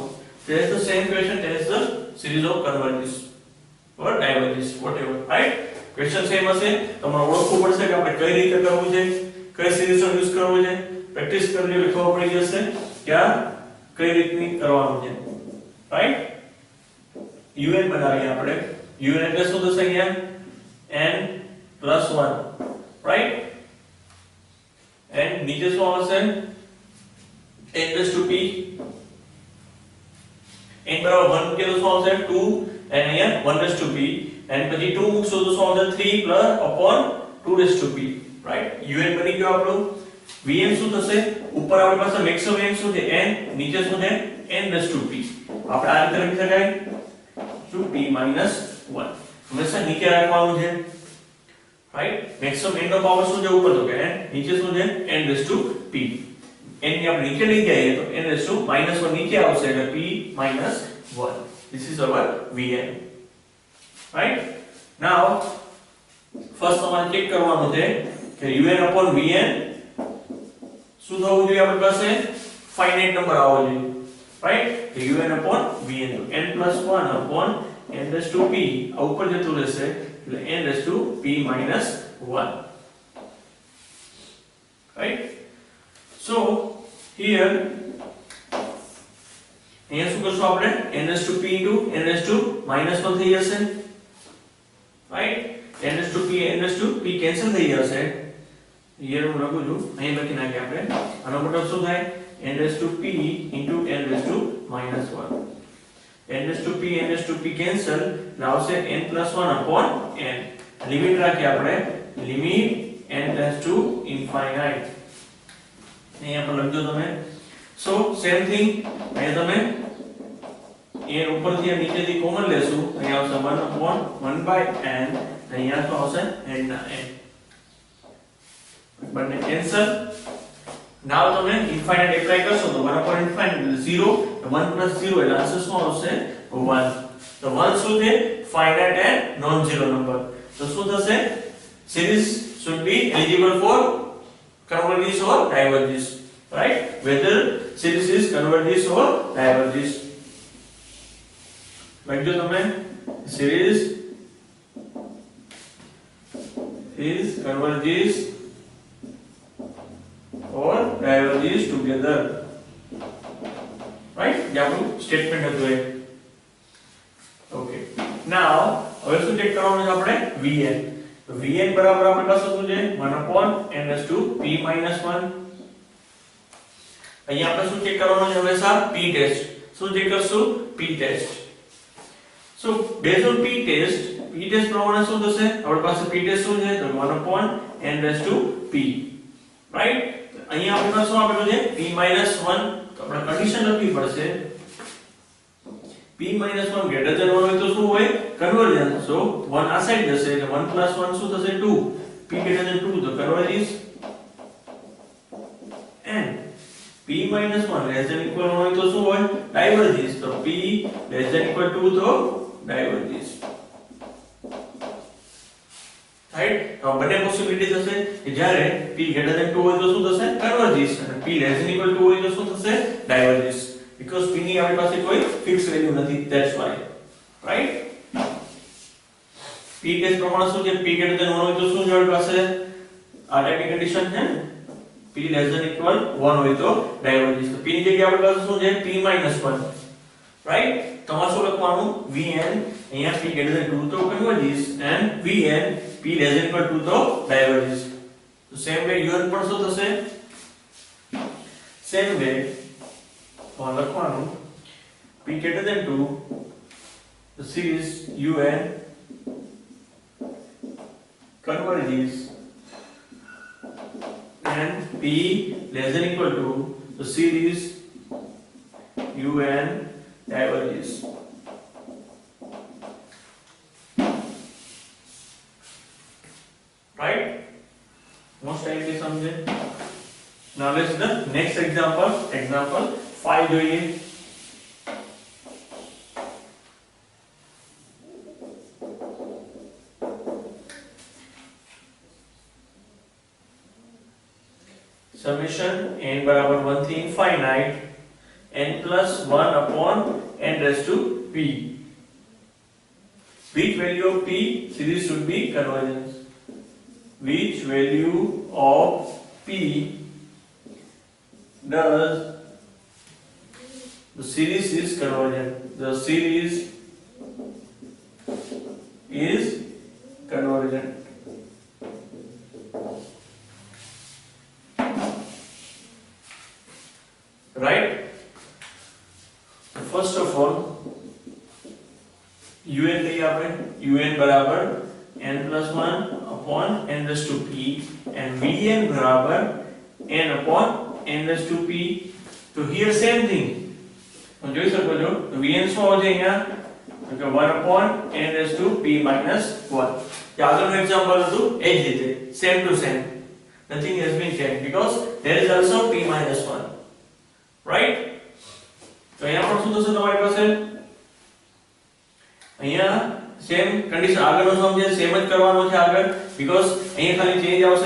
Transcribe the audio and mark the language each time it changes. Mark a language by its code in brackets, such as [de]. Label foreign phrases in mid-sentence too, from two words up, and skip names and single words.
[en] There is the same question, there is the series of converges or diverges whatever right question same [gu] હશે તમારે ઓળખવું પડશે કે આપણે કઈ રીતે કરવું છે કઈ સિરીઝ નો યુઝ કરવો છે પ્રેક્ટિસ કરી લો ખબર પડી જશે કે આ કઈ રીતની કરવાનું છે right un બનાવીએ આપણે un એટલે શું થશે અહીંયા n + 1 [en] right and [gu] નીચે શું આવશે [en] n raised to p [gu] n બરાબર 1 કે તો શું આવશે 2 and અહીંયા [en] 1 raised to p and [gu] પછી 2 મૂકશો તો શું આવશે [en] 3 upon 2 raised to p right [gu] un બની ગયો આપણો vn શું થશે ઉપર આપણી પાસે મેક્સિમમ n શું છે n નીચે શું છે [en] n raised to p [gu] આપણે આ રીતે લખી શકાય [en] to p - 1 [gu] હંમેશા નીચે રાખવાનું છે [en] right maximum [gu] n નો પાવર શું છે ઉપર તો કે n નીચે શું છે [en] n raised to p [gu] n ની આપણે નીચે લઈ જઈએ તો [en] n raised to -1 [gu] નીચે આવશે એટલે [en] p - 1 this is our vn right now first [gu] તમારે ચેક કરવાનું છે કે [en] un upon vn [gu] શું થવું જોઈએ આપણી પાસે ફાઇનાઇટ નંબર આવવો જોઈએ right તો [en] un upon vn [gu] તો [en] n + 1 upon n raised to p [gu] આ ઉપર જતું રહેશે એટલે [en] n raised to p - 1 right so here [gu] અહીંયા શું કરશું આપણે [en] n raised to p into n raised to -1 [gu] થઈ જશે [en] right n raised to p n raised to p [gu] કેન્સલ થઈ જશે here હું લખું છું અહીં લખી નાખીએ આપણે આનો મતલબ શું થાય n [en] raised to p into n raised to -1 n raised to p n raised to p cancel now say n + 1 upon n [gu] લિમિટ રાખી આપણે લિમિટ [en] n tends to infinite [gu] અહીંયા પર લખજો તમે [en] so same thing [gu] અહીંયા તમે n ઉપરથી નીચેથી કોમન લેશું અહીંયા આવશે [en] 1 upon 1/n [gu] અહીંયા તો આવશે n ના n બંને [en] cancel now [gu] તમે [en] infinite apply [gu] કરશો તો [en] 1 upon infinite 0 1 [gu] + 0 એટલે આન્સર શું આવશે 1 તો 1 શું છે [en] finite and non zero number [gu] તો શું થશે [en] series should be eligible for converges or diverges right whether series is converges [gu] or diverges લખજો તમે series is converges [en] or diverges together right [gu] જે આપણું સ્ટેટમેન્ટ હતું એ [en] okay now [gu] હવે શું ચેક કરવાનું છે આપણે vn તો vn બરાબર આપણી પાસે શું છે [en] 1 upon n raised to p - 1 [gu] અહીંયા આપણે શું ચેક કરવાનું છે હંમેશા p ટેસ્ટ શું ચેક કરશું [en] p test so base on p test [gu] પ્રમાણે શું થશે આપણી પાસે p ટેસ્ટ શું છે તો [en] 1 upon n raised to p [gu] રાઈટ અહીંયા આપણી પાસે શું આપેલું છે p - 1 તો આપણે કન્ડિશન લખવી પડશે [en] p - 1 greater than 1 [gu] હોય તો શું હોય [en] convergence so [gu] 1 આ સાઈડ જશે એટલે 1 + 1 શું થશે [en] 2 p greater than 2 [gu] તો કન્વર્જન્સ [en] and p - 1 less than equal [gu] હોય તો શું હોય ડાયવર્જન્સ તો [en] p less than equal to [gu] તો ડાયવર્જન્સ રાઈટ તો બંને પોસિબિલિટી થશે કે જ્યારે [en] p greater than 2 [gu] હોય તો શું થશે કન્વર્જન્સ અને [en] p less than equal to [gu] હોય તો શું થશે ડાયવર્જન્સ [en] because p [gu] ની આપણી પાસે કોઈ [en] fix value [gu] નથી [en] that's why right [gu] p ટેસ્ટ પ્રમાણે શું છે [en] p greater than 1 [gu] હોય તો શું છે આપણી પાસે આ ટાઈપની કન્ડિશન છે [en] p less than equal 1 [gu] હોય તો ડાયવર્જન્સ તો p ની જગ્યાએ આપણી પાસે શું છે [en] p - 1 [gu] રાઈટ તમારે શું લખવાનું vn અહીંયા [en] p greater than 2 [gu] તો કન્વર્જન્સ [en] and vn p less than equal 2 [gu] તો ડાયવર્જન્સ તો [en] same way [gu] un પણ શું થશે [en] same way [gu] તો લખવાનું [en] p greater than 2 the series un converges and p less than equal to the series UN diverges. Right? Most likely समझे. Now let's do the next example. Example 5 જોઈએ. Summation n बराबर 1 થી infinite n plus 1 upon n raised to p. Which value of p series should be convergence? Which value of p does the series is convergent? The series is convergent. Right? So first of all, un [gu] લઈએ આપણે. [en] un બરાબર n plus 1 upon n raised to p and vn બરાબર n upon n raised to p. તો here same thing. [gu] તમે જોઈ શકો છો તો vn શું આવશે અહીંયા? તો કે [en] 1 upon n raised to p minus 1. [gu] જે આગળનું એક્ઝામ્પલ હતું એ જ રીતે [en] same to same. Nothing has been changed because there is also p minus 1. Right? [gu] તો અહીંયા પણ શું થશે તમારી પાસે? અહીંયા [en] same condition [gu] આગળનો સમજે સેમ જ કરવાનો છે આગળ because અહીંયા ખાલી ચેન્જ આવશે.